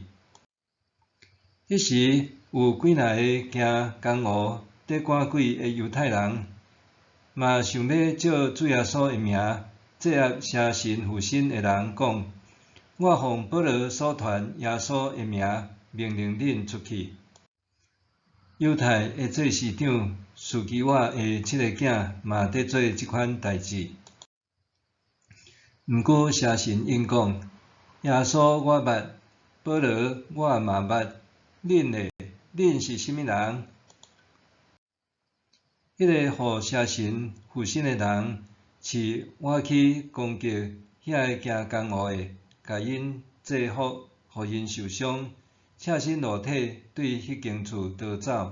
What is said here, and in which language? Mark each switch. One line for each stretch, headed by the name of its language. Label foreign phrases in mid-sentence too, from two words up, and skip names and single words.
Min Nan Chinese: 迄时有几若个行江湖得赶鬼的犹太人，嘛想要借主耶稣的名制压邪神附身的人，讲：我奉保罗所传耶稣的名，命令恁出去。犹太的祭司长士基瓦的7个囝嘛得做即款代志。毋过邪神因讲：耶稣我捌，保罗我嘛捌，恁是甚物人？迄个互邪神附身的人，饲我去攻击遐个行江湖的，甲因制服，互因受伤，赤身裸体对迄间厝逃走。